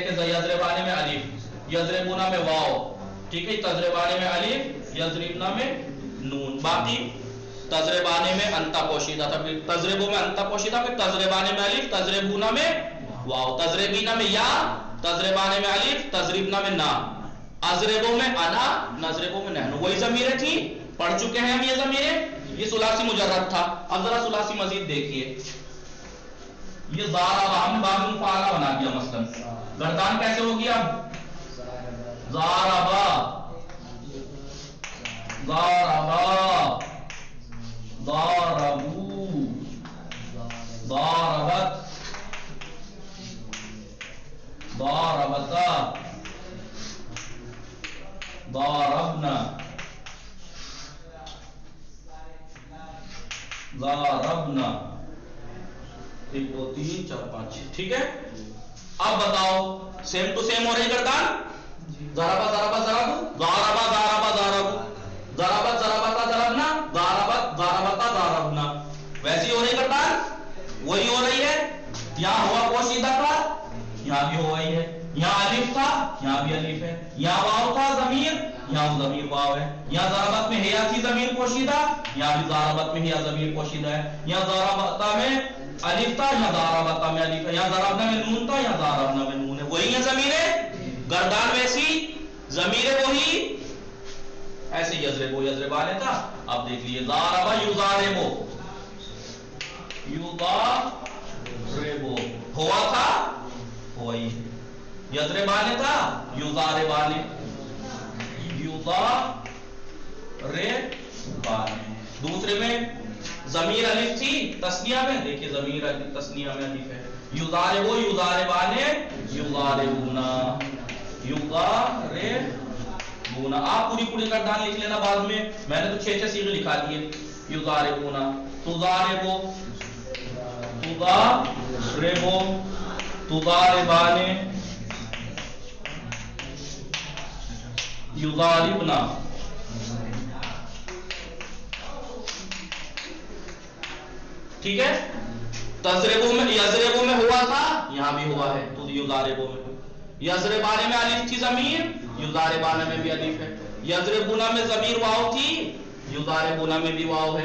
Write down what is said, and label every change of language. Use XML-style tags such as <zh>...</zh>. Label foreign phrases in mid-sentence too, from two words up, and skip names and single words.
<ur>دیکھیں یضربانے میں الف، یضربونا میں واو، ٹھیک ہے، تضربانے میں الف، یضربنا میں نون، باقی تضربانے میں انتا پوشیدہ تھا، پھر تضربو میں انتا پوشیدہ، پھر تضربانے میں الف، تضربونا میں واو، تضربینا میں یا، تضربانے میں الف، تضربنا میں نا، اضربو میں انا، نضربو میں نحنو، وہی ضمیریں تھی، پڑھ چکے ہیں ہم یہ ضمیریں۔ یہ ثلاثی مجرد تھا۔ اب ذرا ثلاثی مزید دیکھیے، یہ ضاربا، ہم نے باب مفعلہ بنا دیا مثلا، گردان کیسے ہوگی؟ اب</ur> <ar>ضاربا، ضاربا، ضاربت ضاربتا ضاربنا ضاربنا</ar> <ur>1 2 3 4 5 6 ٹھیک ہے. اب بتاؤ</ur> <en>same to same</en> <ur>ہو رہی گردان.</ur> <ar>ضربا ضربا ضرب ضاربا ضاربا ضرب ضربت ضربتا ضربنا ضربت ضربتا ضربنا</ar> <ur>ویسی ہو رہی گردان. وہی ہو رہی ہے. یہاں ہوا پوشیدہ تھا یہاں بھی ہو رہی ہے. یہاں الف تھا یہاں بھی الف ہے. یہاں واو تھا ضمیر یہاں ضمیر واو ہے. یہاں ضربت میں ہیا تھی ضمیر پوشیدہ یہاں بھی ضربت میں ہیا ضمیر پوشیدہ ہے. یہاں ضربتا میں الف تھا یہاں ضربتا میں الف ہے. یہاں ضربنا میں نون تھا یہاں ضربنا میں نون ہے. وہی ہے ضمیریں. گردان ویسی ضمیریں وہی. ایسے</ur> <ar>یضربو یضربانے</ar> <ur>تھا. اب دیکھ لیجیے</ur> <ar>ضاربا یضاربو یضاربو</ar> <ur>ہوا تھا وہی.</ur> <ar>یضربانے تھا یضاربانے یضاربانے.</ar> <ur>دوسرے میں ضمیر الف تھی تسنیہ میں. دیکھیے ضمیر تسنیہ میں الف ہے.</ur> <ar>یضاربو یضاربانے یضاربونا یضاربونا.</ar> <ur>آپ پوری گردان لکھ لینا بعد میں. میں نے تو 6 صیغے لکھا دیے.</ur> <ar>یضاربونا تضاربو تضاربو تضاربانے یضاربنا.</ar> <ur>ٹھیک ہے. تضربو میں یضربو میں ہوا تھا یہاں بھی ہوا ہے تو یضاربو میں. یضربانے میں الف تھی ضمیر یضاربانے میں بھی الف ہے. یضربونا میں ضمیر واو تھی یضاربونا میں بھی واو ہے.</ur>